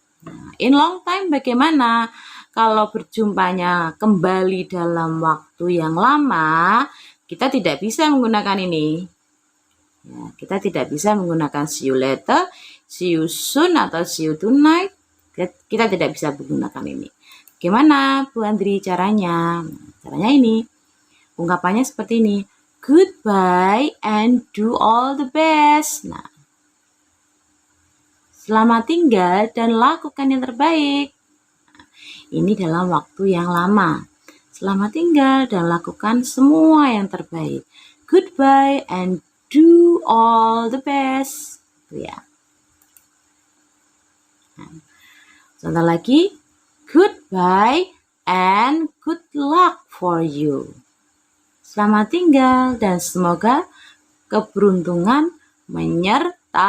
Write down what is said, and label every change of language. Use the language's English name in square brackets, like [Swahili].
[Indonesian] Nah, [English] in long time [Indonesian] bagaimana? Kalau berjumpanya kembali dalam waktu yang lama, kita tidak bisa menggunakan ini. Ya, kita tidak bisa menggunakan [English] see you later, see you soon, [Indonesian] atau [English] see you tonight. [Indonesian] Kita tidak bisa menggunakan ini. Gimana Bu Andri caranya? Caranya ini. Ungkapannya seperti ini. [English] Goodbye and do all the best. [Indonesian] Nah, selamat tinggal dan lakukan yang terbaik. Ini dalam waktu yang lama. Selamat tinggal dan lakukan semua yang terbaik. [English] Goodbye and do all the best. Ya. [Indonesian] Contoh lagi. [English] Goodbye and good luck for you. [Indonesian] Selamat tinggal dan semoga keberuntungan menyertaimu.